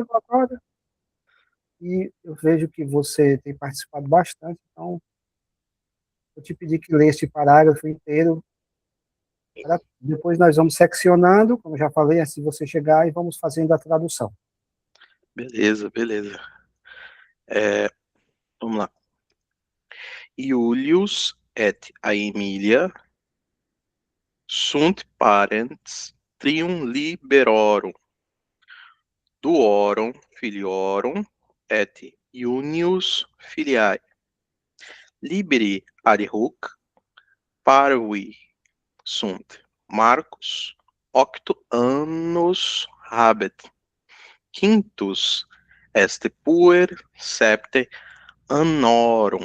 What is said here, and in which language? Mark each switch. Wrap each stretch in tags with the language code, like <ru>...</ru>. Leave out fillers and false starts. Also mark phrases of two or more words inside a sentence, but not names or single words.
<pt>chegou agora e eu vejo que você tem participado bastante, então eu te pedi que lê este parágrafo inteiro. Depois nós vamos seccionando, como eu já falei, antes de você chegar, e vamos fazendo a tradução. Beleza, beleza. Vamos lá.</pt> <la>Iulius et Aemilia sunt parents trium liberorum, duorum filiorum et iunius filiae. Liberi adhuc parvi sunt Marcus octo annus habet, quintus est puer septe annorum.</la>